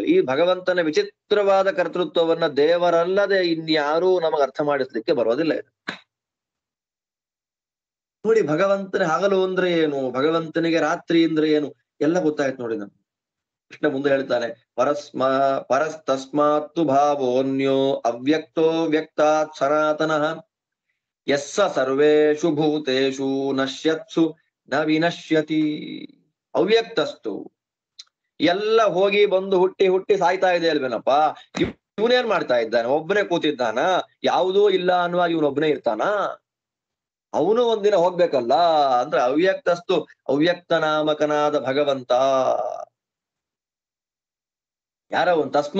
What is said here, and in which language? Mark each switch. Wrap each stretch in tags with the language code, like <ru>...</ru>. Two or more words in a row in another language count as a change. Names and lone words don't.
<kn>ಈ ಭಗವಂತನ ವಿಚಿತ್ರವಾದ ಕರ್ತೃತ್ವವನ್ನ ದೇವರಲ್ಲದೆ ಇನ್ಯಾರೂ ನಮಗೆ ಅರ್ಥ ಮಾಡಿಸ್ಲಿಕ್ಕೆ ಬರೋದಿಲ್ಲ. ಇದು ನೋಡಿ, ಭಗವಂತನ ಹಗಲು ಅಂದ್ರೆ ಏನು, ಭಗವಂತನಿಗೆ ರಾತ್ರಿ ಅಂದ್ರೆ ಏನು ಎಲ್ಲ ಗೊತ್ತಾಯ್ತು ನೋಡಿ ನಮ್ಗೆ. ಕೃಷ್ಣ ಮುಂದೆ ಹೇಳ್ತಾನೆ,</kn> <sa>ಪರಸ್ತಸ್ಮಾತ್ತು ಭಾವೋನ್ಯೋ ಅವ್ಯಕ್ತೋ ವ್ಯಕ್ತಾತ್ ಸನಾತನಃ ಯಸ್ಸ ಸರ್ವೇಷು ಭೂತೇಷು ನಶ್ಯತ್ಸು ನ ವಿನಶ್ಯತಿ.</sa> <kn>ಅವ್ಯಕ್ತಸ್ತು ಎಲ್ಲ ಹೋಗಿ ಬಂದು ಹುಟ್ಟಿ ಹುಟ್ಟಿ ಸಾಯ್ತಾ ಇದೆ ಅಲ್ವೇನಪ್ಪ. ಇವನೇನ್ ಮಾಡ್ತಾ ಇದ್ದಾನೆ? ಒಬ್ಬನೇ ಕೂತಿದ್ದಾನ? ಯಾವುದೂ ಇಲ್ಲ ಅನ್ನುವಾಗ ಇವನೊಬ್ಬನೇ ಇರ್ತಾನ? ಅವನು ಒಂದಿನ ಹೋಗ್ಬೇಕಲ್ಲ. ಅಂದ್ರೆ ಅವ್ಯಕ್ತಸ್ತು, ಅವ್ಯಕ್ತ ನಾಮಕನಾದ ಭಗವಂತ ಯಾರವನ್?</kn>